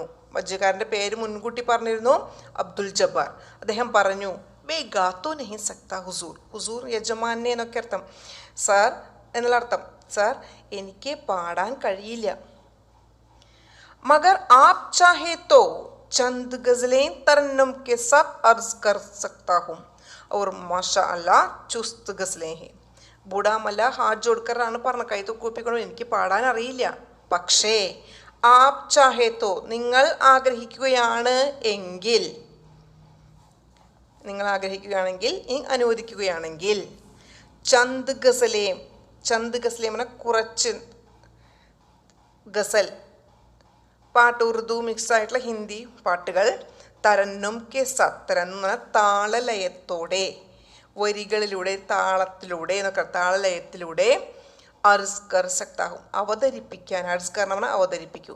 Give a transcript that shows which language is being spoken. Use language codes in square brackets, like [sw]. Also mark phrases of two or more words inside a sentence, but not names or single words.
[ml] വഞ്ചിക്കാരൻ്റെ പേര് മുൻകൂട്ടി പറഞ്ഞിരുന്നു, അബ്ദുൽ ജബ്ബാർ. അദ്ദേഹം പറഞ്ഞു, [hi] मैं गा तो नहीं सकता हुज़ूर, हुज़ूर [ml] യജമാനെ എന്നൊക്കെ അർത്ഥം, സാർ എന്നുള്ള അർത്ഥം, സാർ എനിക്ക് പാടാൻ കഴിയില്ല. [hi] मगर आप चाहे तो चंद गज़लें तरन्नुम के साथ अर्ज कर सकता हूँ और [ar] ما شاء الله [hi] चुस्त गज़लें हैं. बूढ़ा मल्लाह हाथ [ml] ജോഡ്ക്കറാണ് പറഞ്ഞ, കൈ കൂപ്പിക്കൊണ്ട് എനിക്ക് പാടാൻ അറിയില്ല, പക്ഷേ [hi] आप चाहे तो [ml] നിങ്ങൾ ആഗ്രഹിക്കുകയാണ് എങ്കിൽ, അനുവദിക്കുകയാണെങ്കിൽ, [hi] चंद ग़ज़लें, चंद ग़ज़लें [ml] എന്ന കുറച്ച് ഗസൽ പാട്ട്, ഉറുദു മിക്സ് ആയിട്ടുള്ള ഹിന്ദി പാട്ടുകൾ, [hi] तरन्नुम के साथ, [ml] തരന്നും എന്ന താളലയത്തോടെ, വരികളിലൂടെ, താളത്തിലൂടെ എന്നൊക്കെ, താളലയത്തിലൂടെ [hi] अर्ज़ कर सकता हूँ [ml] അവതരിപ്പിക്കാൻ, [hi] अर्ज़ कर [ml] നമ്മൾ അവതരിപ്പിക്കുക.